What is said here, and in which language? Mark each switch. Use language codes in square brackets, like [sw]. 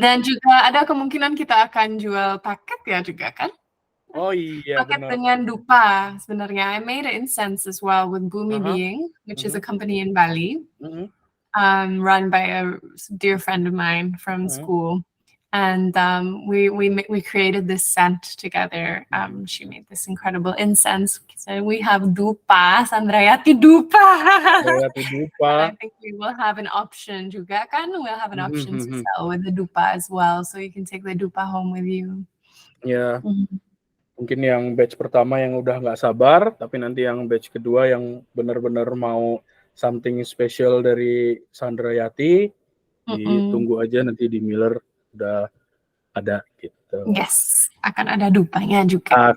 [id] Dan juga ada kemungkinan kita akan jual paket ya juga kan? Oh iya, paket benar. dengan dupa sebenarnya. [en] I made an incense as well with Being, which is a company in Bali, run by a dear friend of mine from school. And we created this scent together. She made this incredible incense. So we have dupa, Sandrayati dupa. Sandrayati dupa. I think we will have an option [id] juga kan? [en] We'll have an option to sell with the dupa as well. So you can take the dupa home with you. [id] Ya, mungkin yang batch pertama yang udah nggak sabar, tapi nanti yang batch kedua yang benar-benar mau [en] something special [id] dari Sandrayati, ditunggu aja nanti di Miller udah ada gitu. Yes, akan ada dupanya juga.